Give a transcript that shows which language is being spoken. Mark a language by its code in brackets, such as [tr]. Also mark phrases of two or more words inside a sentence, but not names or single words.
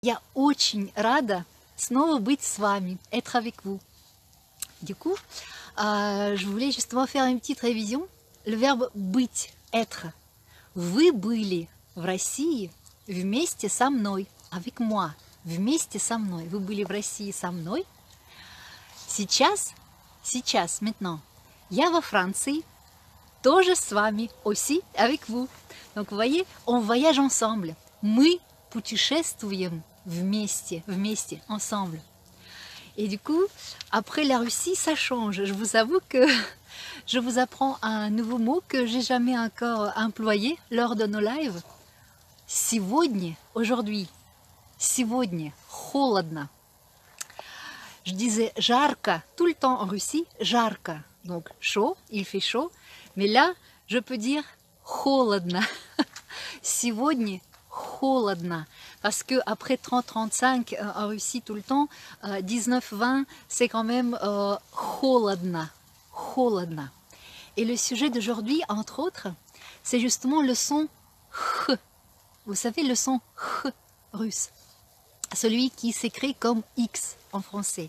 [ru] Я очень рада снова быть с вами, [fr] être avec vous. Du coup, je voulais justement faire une petite révision. Le verbe [ru] быть, être. Вы были в России вместе со мной, [fr] avec moi, [ru] вместе со мной. Вы были в России со мной. Сейчас, maintenant, я во Франции, тоже с вами, [fr] aussi avec vous. Donc vous voyez, on voyage ensemble. [ru] Мы путешествуем вместе, [fr] ensemble. Et du coup, après la Russie, ça change. Je vous avoue que je vous apprends un nouveau mot que j'ai jamais encore employé lors de nos lives. [ru] Сегодня, aujourd'hui. Сегодня, холодно. [fr] Je disais жарко tout le temps en Russie, жарко. Donc chaud, il fait chaud. Mais là, je peux dire холодно. [ru] Сегодня холодно. [fr] Parce que après 30-35 en Russie tout le temps, 19-20, c'est quand même холодно. [ru] Холодно. [fr] Et le sujet d'aujourd'hui, entre autres, c'est justement le son ch. Vous savez, le son ch russe. Celui qui s'écrit comme X en français.